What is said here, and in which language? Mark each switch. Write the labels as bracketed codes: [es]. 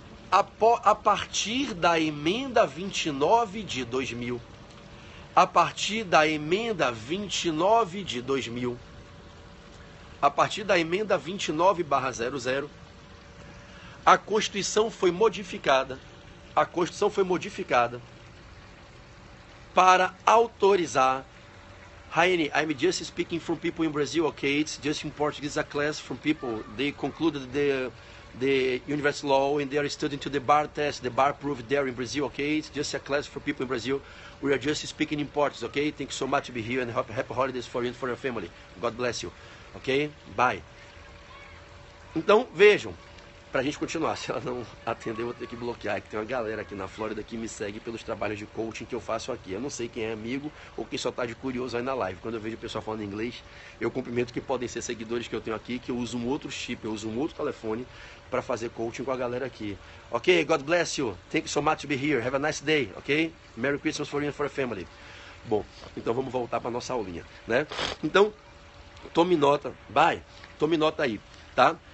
[pt] A partir da emenda 29 de 2000, a partir da emenda 29 de 2000, a partir da emenda 29/00, a Constituição foi modificada. A Constituição foi modificada para autorizar. [en] Hi, I'm just speaking from people in Brazil, okay? It's just in Portuguese, a class from people. They concluded the university law and they are studying to the bar test. The bar proved there in Brazil, okay? It's just a class for people in Brazil. We are just speaking in Portuguese, okay? Thank you so much to be here and happy holidays for you and for your family. God bless you, ok? Bye. [pt] Então, vejam. Pra gente continuar, se ela não atender, eu vou ter que bloquear. Que tem uma galera aqui na Flórida que me segue pelos trabalhos de coaching que eu faço aqui. Eu não sei quem é amigo ou quem só tá de curioso aí na live. Quando eu vejo o pessoal falando inglês, eu cumprimento que podem ser seguidores que eu tenho aqui, que eu uso um outro chip, eu uso um outro telefone para fazer coaching com a galera aqui. [en] Ok, God bless you. Thank you so much to be here. Have a nice day, ok? Merry Christmas for you and for your family. [pt] Bom, então vamos voltar para nossa aulinha, né? Então, tome nota, tome nota aí, tá?